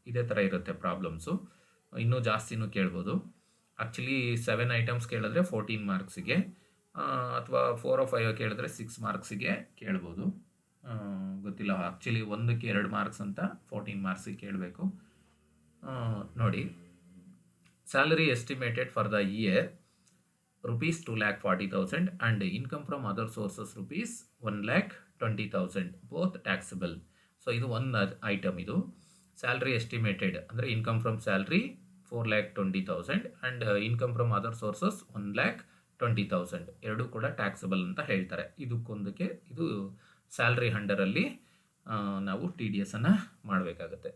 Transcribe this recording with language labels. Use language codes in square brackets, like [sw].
[kn] ಇದೇ ಥರ ಇರುತ್ತೆ ಪ್ರಾಬ್ಲಮ್ಸು. ಇನ್ನೂ ಜಾಸ್ತಿನೂ ಕೇಳ್ಬೋದು. ಆ್ಯಕ್ಚುಲಿ 7 ಐಟಮ್ಸ್ ಕೇಳಿದ್ರೆ 14 ಮಾರ್ಕ್ಸಿಗೆ, ಅಥವಾ 4 or 5 ಕೇಳಿದ್ರೆ 6 ಮಾರ್ಕ್ಸಿಗೆ ಕೇಳ್ಬೋದು. ಗೊತ್ತಿಲ್ಲ, ಆ್ಯಕ್ಚುಲಿ ಒಂದಕ್ಕೆ 2 ಮಾರ್ಕ್ಸ್ ಅಂತ 14 ಮಾರ್ಕ್ಸಿಗೆ ಕೇಳಬೇಕು. ನೋಡಿ, [en] Salary estimated for the year rupees 2,40,000 and income from other sources rupees 1,20,000, both taxable. [kn] So ಇದು ಒಂದು ಐಟಮ್. ಇದು [en] salary estimated [kn] ಅಂದರೆ [en] income from salary 4,20,000 and income from other sources 1,20,000, [kn] ಎರಡೂ ಕೂಡ [en] taxable [kn] ಅಂತ ಹೇಳ್ತಾರೆ. ಇದಕ್ಕೊಂದಕ್ಕೆ ಇದು ಸ್ಯಾಲ್ರಿ ಅಂಡರಲ್ಲಿ ನಾವು ಟಿ ಡಿ ಎಸನ್ನು ಮಾಡಬೇಕಾಗತ್ತೆ.